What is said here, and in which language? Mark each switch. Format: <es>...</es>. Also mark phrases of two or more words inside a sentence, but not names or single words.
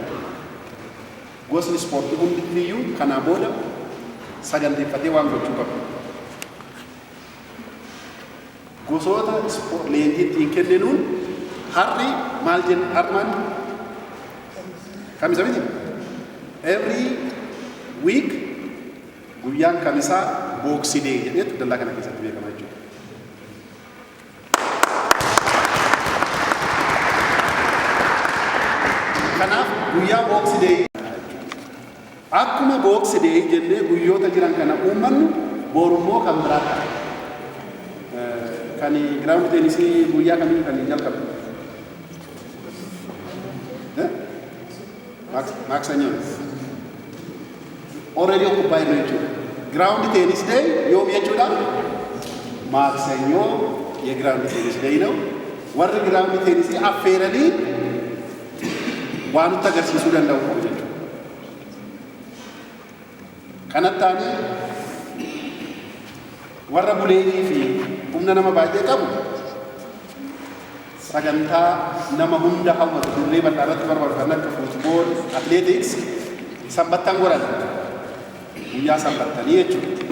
<om>Gosni ispoortii hundiyyuu kanaa booda saganteeffatee waan gochuu qabu. Gosoota leenjii ittiin kenninuun har'i maal jenna har'aan kamisa miti.</om> <en>Every week</en> <om>guyyaan kamisaa boksii dee jedheetu dallaa kana keessatti beekama jechuudha. Kanaaf guyyaa boksii dee akkuma boksii dee jennee guyyoota jiran kana uummannu borummoo kan biraa ta'a. Kan giraawundi teenisii guyyaa kamii kan jalqabu? Maksanya.</om> <en>Already occupied jechuudha.</en> <om>Giraawundi teenis dee yoom jechuudha? Maksanyoo</om> <am>የግራውንድ ቴኒስ ደይ ነው።</am> <om>warri giraawundi teenisii affeeranii waan nutti agarsiisuu danda'u qabu jechuudha. Kanatti aanee warra buleetii fi humna nama baay'ee qabu sagantaa nama hunda hawwatu dirree bal'aa irratti barbaadu akka fuutbool, atleetiks sanbattan godhan guyyaa sanbattanii jechuudha.</om>